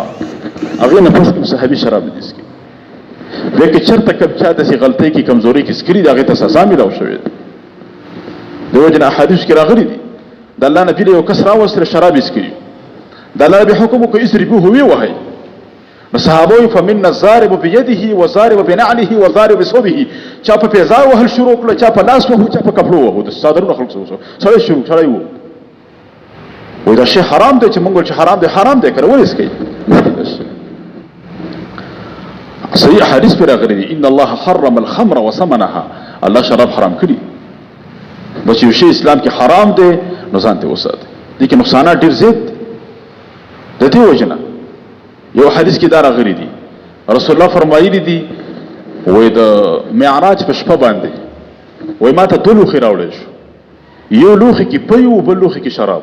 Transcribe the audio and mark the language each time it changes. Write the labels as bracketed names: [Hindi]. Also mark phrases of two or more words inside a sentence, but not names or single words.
[Pashto] هغې نه پس کوم صحابي شراب نه دي څښي. بیا که چېرته کوم چا داسې غلطۍ کې کمزورۍ کې څکلي دي هغې ته سزا میلاو شوې ده. د وجې نه احادیثو کې راغلي دي د الله نبي له یو کس راوستله شراب یې څکلي، د الله نبي حکم وکړو اضربوه ویې وهئ. نو صحابه وایي [Arabic] فمنا الضارب بيده وضارب بنعله وضارب بثوبه، [Pashto] چا په پیزار وهل شروع کړه، چا په لاس وهو، چا په کپړو وهو، د څادرونو خلک سړی شروع سړی وو. وایي دا شی حرام دی چې موږ چې حرام دی، حرام دی که نه، ولې څکئ؟ صحیح حدیث پرې راغلی دی [Arabic] ان الله حرم الخمر وثمنها، [Pashto] الله شراب حرام کړي. نو چې یو شی اسلام کې حرام دی نو ځان ته وساتئ. دې کې نقصانات ډېر زیات دي. د دې وجې نه یو حدیث کې دا راغلی دی رسول الله فرمایلی دي وایي د معراج په شپه باندې وایي ما ته دوه لوښي راوړی شو، یو لوښي کې پی و بل لوښي کې شراب.